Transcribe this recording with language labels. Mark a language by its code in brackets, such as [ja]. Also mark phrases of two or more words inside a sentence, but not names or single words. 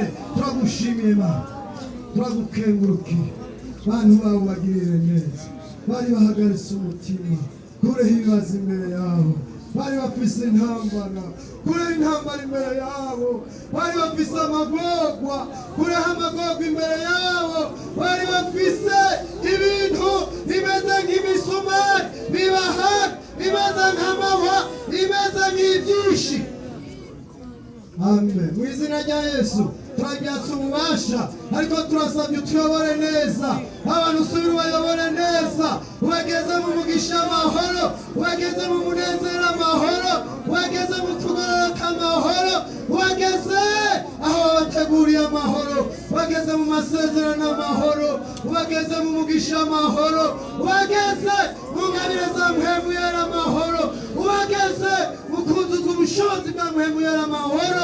[rn] Turagushimiye Mana turagukengurukiye bantu bawe bagirire neza bari bahagaritse umutima kureho ibibazo imbere yabo bari bafise intambara kureho intambara imbere yabo bari bafise amagorwa kureho amagorwa imbere yabo bari bafise ibintu bimeze nk'imisumari bibahana bimeze nk'amahwa bimeze nk'ivyishi amen. Mu izina rya Yesu turabyatsa ububasha, ariko turasabye utuyobore neza, abantu usubire ubayobore neza, ubageze mu mugisha amahoro, ubageze mu munezero amahoro, ubageze mu kugororoka amahoro, ubageze aho wabateguriye amahoro, ubageze mu masezerano amahoro, ubageze mu mugisha amahoro, ubageze mu ngabire za mpemu yera amahoro, ubageze mu kuzuza ubushobozi bwa mpemu yera amahoro.